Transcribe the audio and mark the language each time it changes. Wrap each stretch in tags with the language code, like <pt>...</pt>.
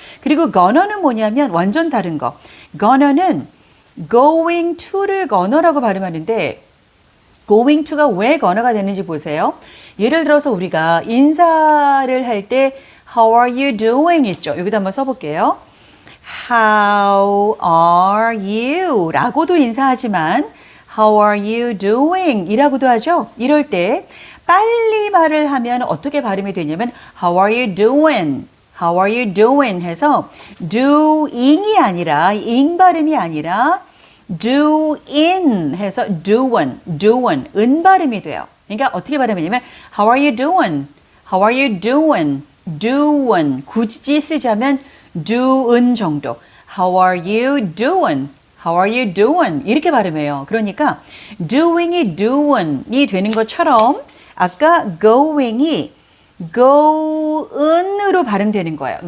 <ko>그리고 gonna는 뭐냐면 완전 다른 거. gonna는</ko> <en>going to</en> <ko>를 gonna라고 발음하는데, going to가 왜 gonna가 되는지 보세요. 예를 들어서 우리가 인사를 할 때</ko> <en>how are you doing</en> <ko>있죠. 여기다 한번 써볼게요.</ko> <en>How are you? 라고도 인사하지만 How are you doing?</en> <ko>이라고도 하죠. 이럴 때 빨리 말을 하면 어떻게 발음이 되냐면</ko> <en>How are you doing? How are you doing?</en> <ko>해서 doing이 아니라 ing 발음이 아니라 doing 해서 doing 은 발음이 돼요. 그러니까 어떻게 발음하냐면</ko> <en>How are you doing? How are you doing?</en> <ko>doing 굳이 쓰자면 do은 정도.</ko> <en>How are you doing? How are you doing?</en> <ko>이렇게 발음해요. 그러니까 doing이 doing이 되는 것처럼 아까 going이 go은으로 발음되는 거예요.</ko>